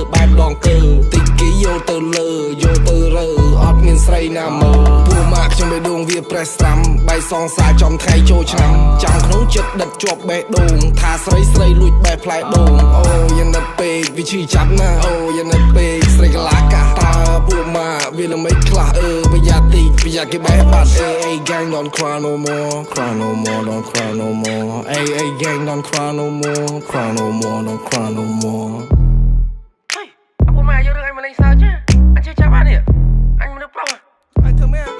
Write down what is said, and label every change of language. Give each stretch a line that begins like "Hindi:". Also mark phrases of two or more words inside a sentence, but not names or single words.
Khmer: បែបដងកើតិចគេយកទៅលើយកទៅរើអត់មានស្រីណាមើលពួកម៉ាក់ខ្ញុំបេះដូងវាប្រេះស្រាំបៃសងសាចំថ្ងៃចូលឆ្នាំចាំក្នុងចិត្តដិតជាប់បេះដូងថាស្រីលួចបេះផ្លែដូងអូយ៉ាងណាពេកវាឈឺចាប់ណាអូយ៉ាងណាពេកស្រីកលាកាតើពួកម៉ាក់វាល្មិចខ្លះប្រយ័ត្នតិចប្រយ័ត្នគេបេះបាត់
English: gang don't cry no more don't cry no more gang don't cry no more don't cry no more
Khmer: ពួកម៉ាក់យករឿងអញមកលេងសើចអញជឿចាប់បាននេះអញមនុស្សប្រុសអញធ្វើមែន